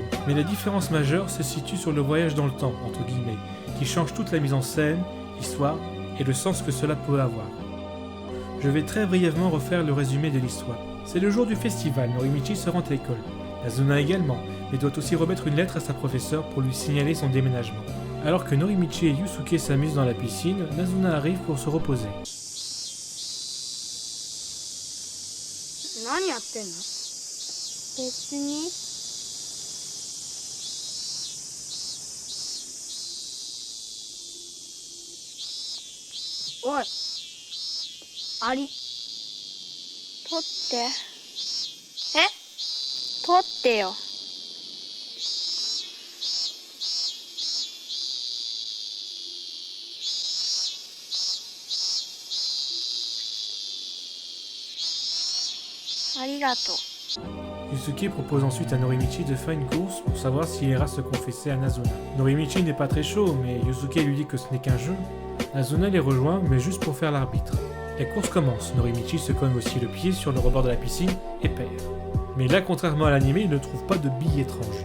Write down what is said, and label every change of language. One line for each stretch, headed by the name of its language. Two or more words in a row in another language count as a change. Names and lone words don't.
French: Mais la différence majeure se situe sur le voyage dans le temps, entre guillemets, qui change toute la mise en scène, l'histoire et le sens que cela pourrait avoir. Je vais très brièvement refaire le résumé de l'histoire. C'est le jour du festival, Norimichi se rend à l'école. Nazuna également, mais doit aussi remettre une lettre à sa professeure pour lui signaler son déménagement. Alors que Norimichi et Yusuke s'amusent dans la piscine, Nazuna arrive pour se reposer.
Japanese: 何やってんの？別に。おい、アリ、取って。え？取ってよ。ありがとう。
French: Yusuke propose ensuite à Norimichi de faire une course pour savoir s'il ira se confesser à Nazuna. Norimichi n'est pas très chaud, mais Yusuke lui dit que ce n'est qu'un jeu. Nazuna les rejoint, mais juste pour faire l'arbitre. La course commence, Norimichi se cogne aussi le pied sur le rebord de la piscine et perd. Mais là, contrairement à l'anime, il ne trouve pas de billes étranges.